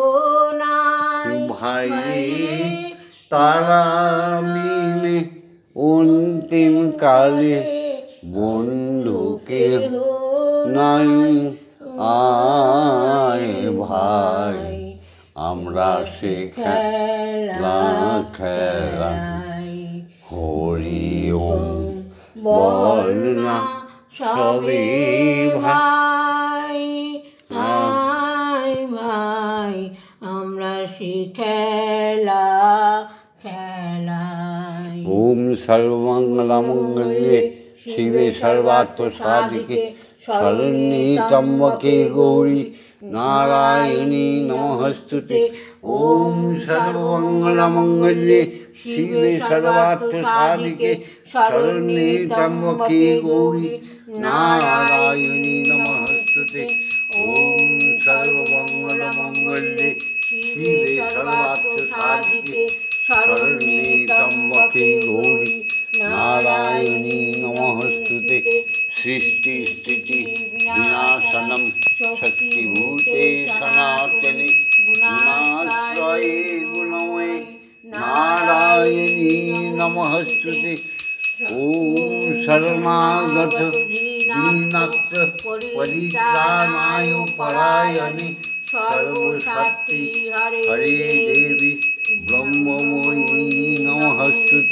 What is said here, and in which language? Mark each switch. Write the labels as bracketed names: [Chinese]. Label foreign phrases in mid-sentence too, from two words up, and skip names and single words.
[Bangla] ভাই রে তারা মিলে অন্তিম কালে বন্ধু কেহ নাই আয় ভাই আমরা সে খেলাই হরি ওম বল না সবে ভাই ভাই আমরা সে খেলাই [Sanskrit] ওম সর্বমঙ্গলমঙ্গলে শিবে সর্বার্থ সাধিকে শরণ্যে ত্র্যম্বকে গৌরী নারায়ণী নমস্তুতে ওম সর্বমঙ্গলমঙ্গলে শিবে সর্বার্থ সাধিকে শরণ্যে ত্র্যম্বকে গৌরী নারায়ণী নমস্তুতে ওম সর্বমঙ্গলমঙ্গলে শিবে সর্বার্থসাধিকে শরণ্যে ত্র্যম্বকে গৌরী নারায়ণী নমস্তুতে। সৃষ্টি স্থিতি বিনাশনম শক্তিভূতে সনাতনে গুণাশ্রয়ে গুণময়ে নারায়ণী নমস্তুতে। ওম শরণাগত দীনার্ত পরিত্রাণায় পরায়ণে সর্বশক্তি হরে দেবী ব্রহ্মময়ী নমস্তুতে।